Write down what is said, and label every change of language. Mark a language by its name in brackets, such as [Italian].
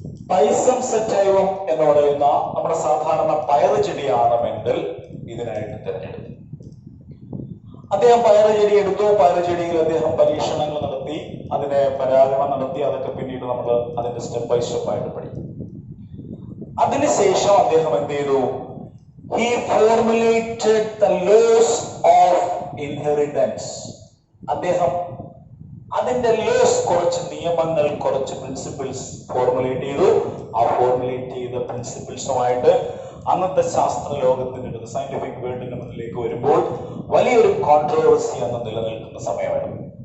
[Malayalam] പൈസം sativum എന്ന് പറയുന്ന നമ്മുടെ സാധാരണ പയറ് ചെടിയാണ് മെൻഡൽ ഇതിനായിട്ട് തിരഞ്ഞെടുത്തത്. അദ്ദേഹം പയറ് ചെടി എടുത്തു. പയറ് ചെടിയിൽ അദ്ദേഹം പരീക്ഷണങ്ങൾ നടത്തി, അതിനെ പരാഗണം നടത്തി. അതൊക്കെ പിന്നീട് നമ്മൾ അതിന്റെ സ്റ്റെപ്പ് ബൈ സ്റ്റെപ്പ് ആയിട്ട് പഠിക്കും. അതിനുശേഷം അദ്ദേഹം എന്ത് ചെയ്തു? [English] He formulated the laws of inheritance. [Malayalam] അദ്ദേഹം അതിന്റെ ലോസ്, കുറച്ച് നിയമങ്ങൾ, കുറച്ച് പ്രിൻസിപ്പിൾസ് ഫോർമുലേറ്റ് ചെയ്തു. ആ ഫോർമുലേറ്റ് ചെയ്ത പ്രിൻസിപ്പിൾസുമായിട്ട് അന്നത്തെ ശാസ്ത്ര ലോകത്തിന്റെ അടുത്ത്, സയന്റിഫിക് വേൾഡിന്റെ മുന്നിലേക്ക് വരുമ്പോൾ വലിയൊരു കോൺട്രോവേഴ്സി അന്ന് നിലനിൽക്കുന്ന സമയമായിരുന്നു.